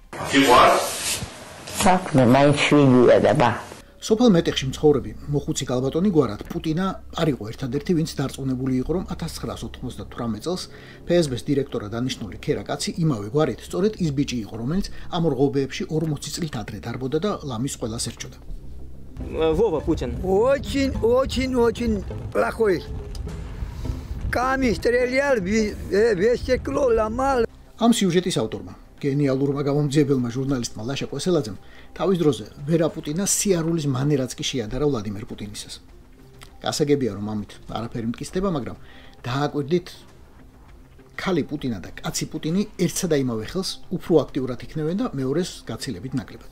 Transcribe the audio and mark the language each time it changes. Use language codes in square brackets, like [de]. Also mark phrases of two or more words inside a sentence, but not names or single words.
[ka] საქმე მაინც შვილია და ბა. სოფელ მეტეხში მცხოვრები მოხუცი გალბატონი გვარად პუტინა არ იყო ერთადერთი, ვინც დარწმუნებული იყო, რომ 1998 წელს ფსბ-ს დირექტორად დანიშნული ქერა კაცი იმავე გვარით სწორედ ის ბიჭი იყო, რომელიც ამ რღობებში 40 წლით ადრე დარბოდა და ლამის ყველას ერჩოდა. [ru] Вова Путин. Очень плохой. Камень стрелял, весь стекло ломал. [ka] ამ სიუჟეტის ავტორმა გენიალურმა გამომძიებელმა ჟურნალისტმა ლაშა კვესელაძემ თავის დროზე ვერა პუტინა სიარულის მანერაც კი შეადარა ვლადიმერ პუტინისას. გასაგებია, რომ ამით არაფერი მტკიცდება, მაგრამ დააკვირდით, ქალი პუტინა და კაცი პუტინი ერთსა და იმავე ხელს უფრო აქტიურად იქნებენ და მეორეს გაცილებით ნაკლებად.